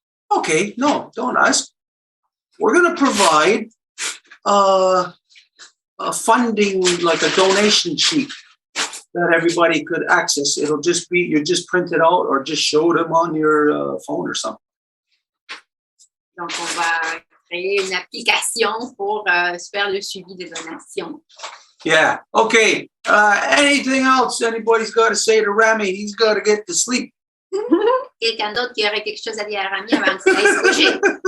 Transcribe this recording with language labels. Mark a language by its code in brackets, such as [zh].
[en] Okay, no, don't ask. We're going to provide a funding, like a donation sheet that everybody could access. It'll just be, you just print it out or just show them on your phone or something. [fr] Donc, on va créer une application pour faire le suivi des donations. [en] Yeah, okay. Anything else anybody's got to say to Rami? He's got to get to sleep. [fr] Quelqu'un d'autre qui aurait quelque chose à dire à Rami avant de se coucher?